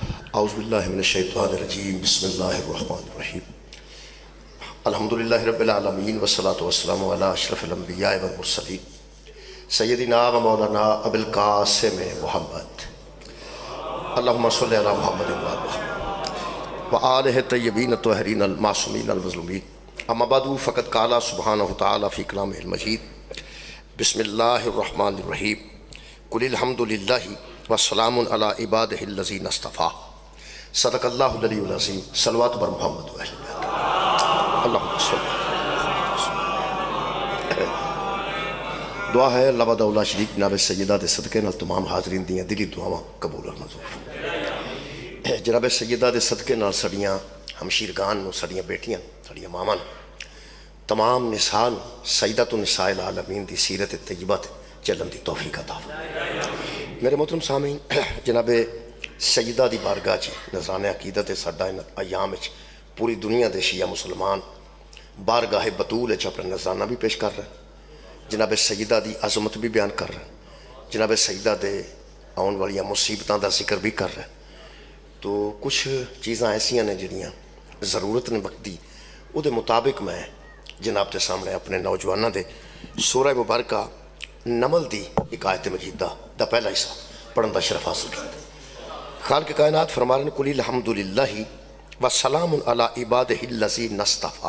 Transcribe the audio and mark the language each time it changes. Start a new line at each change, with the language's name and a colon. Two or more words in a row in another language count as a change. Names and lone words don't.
Arabic: اعوذ باللہ من الشیطان الرجیم بسم اللہ الرحمن الرحیم الحمدللہ رب العالمین والصلاة والسلام علی اشرف الانبیاء والمرسلین سیدنا و مولانا ابو القاسم محمد اللہم صلی علی محمد و آلہ طیبین الطاہرین المعصومین المظلومین اما بعد فقد قال سبحانہ تعالی فی کلامہ المجید بسم اللہ الرحمن الرحیم قل الحمدللہ والسلام علی عبادہ الذین اصطفیٰ صدق اللہ العلی العظیم
Urdu: صلوات بر محمد و اہل بیت
Arabic: اللہم صلی
Punjabi: دعا ہے
Arabic: اللہ وحدہ لا شریک
Punjabi: جناب سیدہ دے صدقے نال تمام حاضرین دیاں دلی دعاواں قبول اور منظور جناب سیدہ دے صدقے نال سڑیاں ہمشیرگان نو سڑیاں بیٹیاں سڑیاں ماما تمام نساء
Arabic: سیدۃ النساء العالمین
Punjabi: دی سیرت طیبہ چلن دی توفیق عطا میرے محترم سامعین جناب سیدہ دی بارگاہ چ نذرانِ عقیدت ساڈا ان ایام وچ پوری دنیا دے شیعہ مسلمان بارگاہ بطول وچ اپنا نذرانہ بھی
Urdu: پیش کر رہے ہیں،
Punjabi: جناب سیدہ دی عظمت بھی
Urdu: بیان کر رہے ہیں،
Punjabi: جناب سیدہ دے آن والیاں مصیبتاں دا ذکر بھی کر رہے ہیں۔ تو کچھ چیزاں ایسیاں نے جڑیاں ضرورت نے وقت دی او دے مطابق میں جناب دے سامنے اپنے نوجواناں دے سورہ مبارکہ نمل دی ایک آیت مجیدہ دا پہلا حصہ پڑھن دا شرف حاصل کیا۔ خالق کائنات فرما رہے ہیں
Arabic: قل الحمدللہ وسلام علی عبادہ الذین اصطفیٰ۔